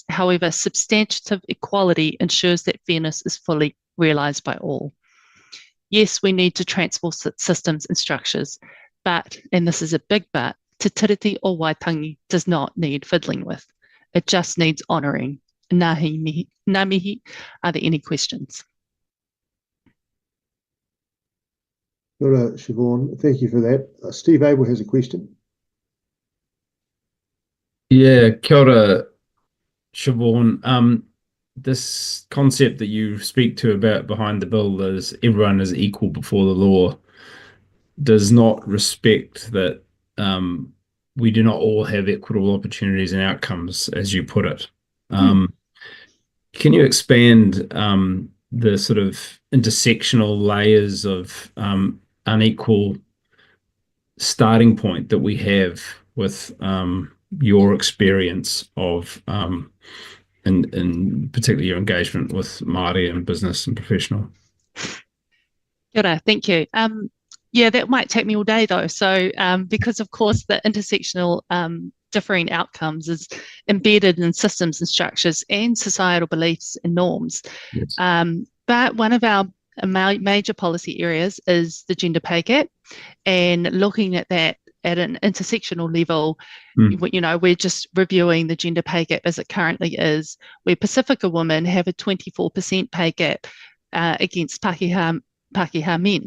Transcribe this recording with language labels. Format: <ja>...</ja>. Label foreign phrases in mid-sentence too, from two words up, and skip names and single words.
<en>However, substantive equality ensures that fairness is fully realised by all. Yes, we need to transform systems and structures, but, and this is a big but, Te Tiriti o Waitangi does not need fiddling with. It just needs honouring.</en> <mi>Ngā mihi,</mi> <en>are there any questions?</en> <mi>Kia ora,</mi> <en>Siobhan, thank you for that. Steve Abel has a question. Yeah,</en> <mi>kia ora,</mi> <en>Siobhan. This concept that you speak to about behind the bill is everyone is equal before the law does not respect that we do not all have equitable opportunities and outcomes, as you put it. Can you expand the sort of intersectional layers of unequal starting point that we have with your experience of and particularly your engagement with Māori and business and professional?</en> <mi>Kia ora,</mi> <en>thank you. Yeah, that might take me all day though. So because of course the intersectional differing outcomes is embedded in systems and structures and societal beliefs and norms. Yes. But one of our major policy areas is the gender pay gap, and looking at that at an intersectional level, you know, we're just reviewing the gender pay gap as it currently is, where Pacifica women have a 24% pay gap against Pākehā men.</en>